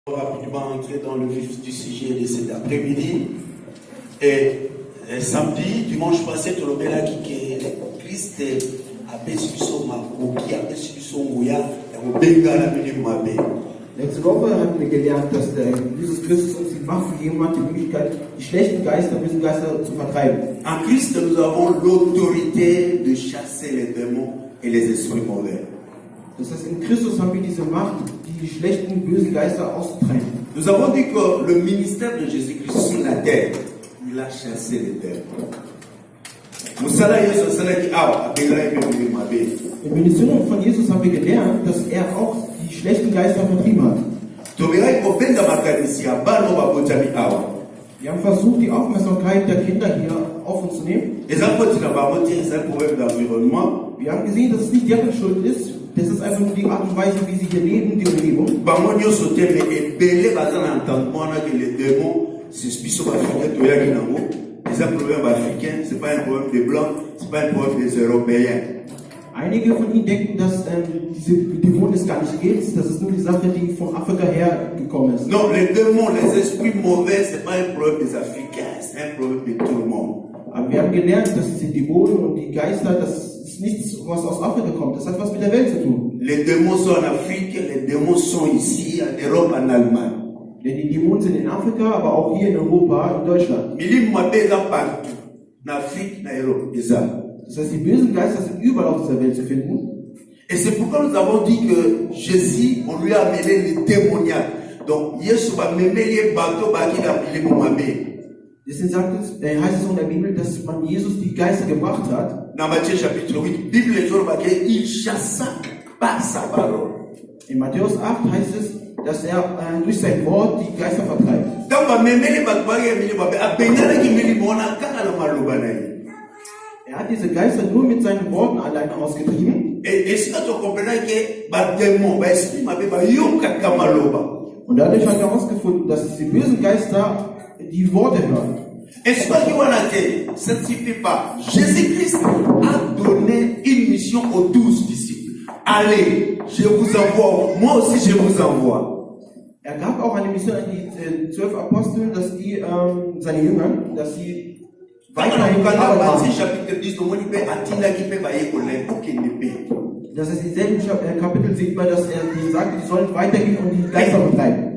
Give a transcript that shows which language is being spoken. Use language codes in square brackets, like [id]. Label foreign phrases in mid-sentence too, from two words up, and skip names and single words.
[fr] Rapidement entrer dans le vif du sujet de cet après-midi. Et samedi, dimanche passé, tout le monde a dit que Christ a perçu son makoki, a perçu son mouya, et au Bengala Minimabé. [de] Letzte Woche hatten wir gelernt, dass Jesus Christus uns die Macht gegeben hat, die Möglichkeit, die schlechten Geister, bösen Geister zu vertreiben. [fr] En Christ, nous avons l'autorité de chasser les démons et les esprits mauvais. [de] Das heißt, in Christus haben wir diese Macht, die schlechten, bösen Geister auszutreiben. [fr] Nous avons dit que le ministère de Jésus-Christ sur la terre, il a chassé les démons. [de] Im Ministerium von Jesus haben wir gelernt, dass er auch die schlechten Geister vertrieben hat. Wir haben versucht, die Aufmerksamkeit der Kinder hier auf uns zu nehmen. Wir haben gesehen, dass es nicht deren Schuld ist. Das ist einfach nur die Art und Weise, wie sie hier leben, die Umgebung. [fr] C'est un problème africain, ce n'est pas un problème des Blancs, ce n'est pas un problème des Européens. [de] Einige von ihnen denken, dass diese Dämonen es gar nicht gibt, das ist nur die Sache, die von Afrika hergekommen ist. [fr] Non, les démons, les esprits mauvais, ce n'est pas un problème des Africains, c'est un problème de tout le monde. [de] Aber wir haben gelernt, dass diese Dämonen und die Geister, das ist nichts, was aus Afrika kommt, das hat was mit der Welt zu tun. [fr] Les démons sont en Afrique, les démons sont ici, en Europe, en Allemagne. [de] Denn die Dämonen sind in Afrika, aber auch hier in Europa, in Deutschland. Das heißt, die bösen Geister sind überall auf dieser Welt zu finden. [fr] Et c'est pourquoi nous avons dit que Jésus, on lui a amené les démoniaques. Donc, Jésus va mêler les bateaux, il a appelé Moumabé. [de] Deswegen heißt es in der Bibel, dass man Jesus die Geister gebracht hat. [fr] Dans Matthieu chapitre 8, Bible il chassa par sa parole. [de] In Matthäus 8 heißt es, dass er durch sein Wort die Geister vertreibt. Er hat diese Geister nur mit seinen Worten allein ausgetrieben. Und dadurch hat er herausgefunden, dass die bösen Geister die Worte hören. [fr] Ça ne suffit pas. Jésus-Christ a donné une mission aux 12 disciples. Allez, je vous envoie. Moi aussi, je vous envoie. [de] Er gab auch eine Mission an die 12 Apostel, dass die, seine Jünger, dass sie weiterhin arbeiten. Das ist im selben Kapitel sieht man, dass er ihnen sagt, die sollen weitergehen und die Geister betreiben.